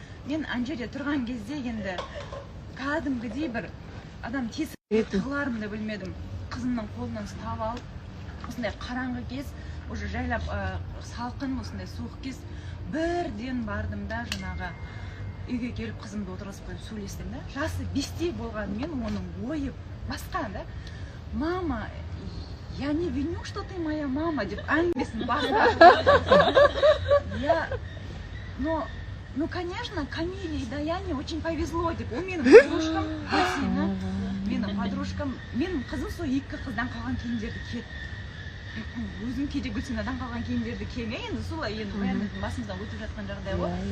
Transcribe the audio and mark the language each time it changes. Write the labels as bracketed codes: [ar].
[kk] Мен анжерде тұрған кезде енді кәдімгідей бір адам тесік қыларым да білмедім. Қызымның қолынан ұстап алып, осындай қараңғы кез, уже жайлап салқын, осындай суық кез, бірден бардым да жаңағы үйге келіп қызымды отырғызып қойып сөйлестім да. Жасы 5-те болғанымен оның ойы басқа да. [ru] Мама, я не виню, что ты моя мама [kk] деп әңгімесін бастады. [ru] Ну, конечно, Камиле и Даяне очень повезло, [kk] деп. Ол менің подружкам, менің подружкам, менің қызым сол 2 қыздан қалған киімдерді киеді. Өзім кейде Гүлсинадан қалған киімдерді киемін. Енді солай, енді бәріміздің басымыздан өтіп жатқан жағдай ғой.